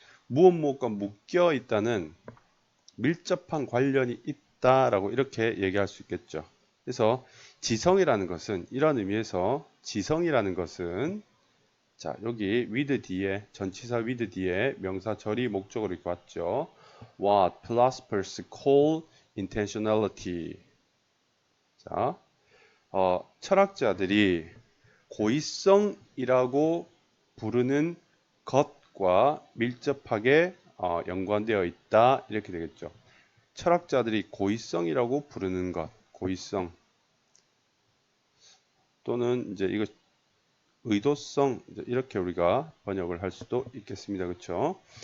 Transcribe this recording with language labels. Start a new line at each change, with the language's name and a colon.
Korean: 무엇무엇과 묶여 있다는 밀접한 관련이 있다라고 이렇게 얘기할 수 있겠죠. 그래서 지성이라는 것은 이런 의미에서 지성이라는 것은 자 여기 with 뒤에 전치사 with 뒤에 명사 절이 목적으로 이렇게 왔죠.
English: What philosophers call intentionality.
Korean: 자, 철학자들이 고의성이라고 부르는 것과 밀접하게 연관되어 있다 이렇게 되겠죠. 철학자들이 고의성이라고 부르는 것, 고의성 또는 이제 이거 의도성 이렇게 우리가 번역을 할 수도 있겠습니다. 그렇죠?